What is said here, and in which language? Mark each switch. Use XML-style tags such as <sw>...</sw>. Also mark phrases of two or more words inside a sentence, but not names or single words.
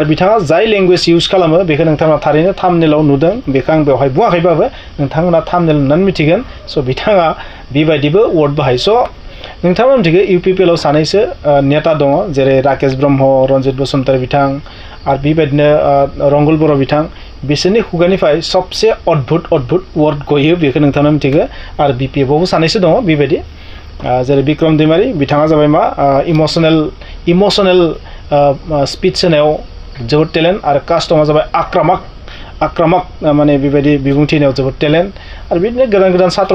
<brx>बिथाङा जाय</brx> <en>language use</en> <brx>खालामो बेखौ नोंथाङा थारैनो थाम्बनेलाव नुदों बेखौ आं बेवहाय बुङाखैबाबो नोंथांमोना थाम्बनेल नुनानै मिथिगोन स' बिथाङा बेबायदिबो वर्ड बाहायो स' नोंथाङा मिथिगौ इउपिपिएलआव सानैसो नेता दङ जेरै राकेश ब्रह्म रन्जित बसुमतारी बिथां आरो बेबायदिनो रंगल बर' बिथां बिसोरनि खुगानिफ्राय</brx> <hi>सबसे अद्भुत</hi> <brx>वर्ड गयो बेखौ नोंथाङा मिथिगौ आरो बिपिएफआवबो सानैसो दङ बेबायदि जेरै बिक्रम दैमारि बिथाङा जाबाय मा</brx> <en>emotional speech</en> <brx>होनायाव जोबोद टेलेन्ट आरो कास्टमा जाबाय आक्रामक माने बेबायदि बिबुंथि होनायाव जोबोद टेलेन्ट आरो बिदिनो गोदान सात्र</brx>